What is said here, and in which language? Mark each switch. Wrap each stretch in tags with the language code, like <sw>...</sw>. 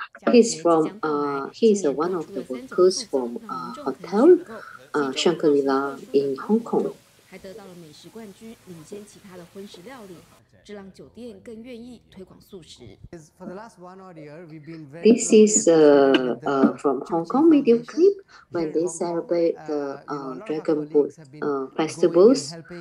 <en>He's from he's one of the workers from hotel Shangri-La in Hong Kong.</en> <zh>还得到了美食冠军，领先其他的荤食料理，这让酒店更愿意推广素食。</zh> <en>This is from Hong Kong video clip when they celebrate the Dragon Boat festivals.</en>